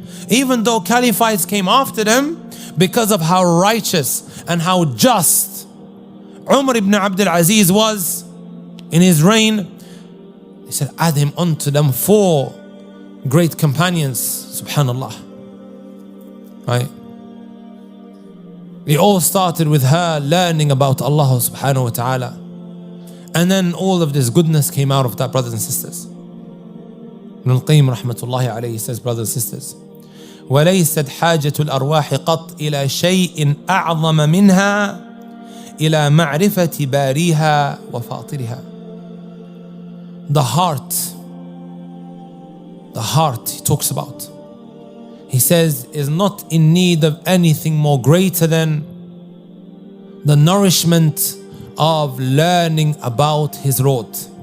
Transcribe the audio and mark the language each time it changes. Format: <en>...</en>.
<en>Even though caliphates came after them, because of how righteous and how just Umar ibn Abdul Aziz was in his reign, he said, add him onto them four great companions, subhanallah. Right? It all started with her learning about Allah subhanahu wa ta'ala. And then all of this goodness came out of that, brothers and sisters. Ibn al-Qayyim rahmatullahi alayhi says, brothers and sisters,</en> <ar>وَلَيْسَتْ حَاجَةُ الْأَرْوَاحِ قَطْ إِلَى شَيْءٍ أَعْظَمَ مِنْهَا إِلَى مَعْرِفَةِ بَارِيهَا وَفَاطِرِهَا.</ar> <en>The heart he talks about, he says, is not in need of anything more greater than the nourishment of learning about his Lord.</en>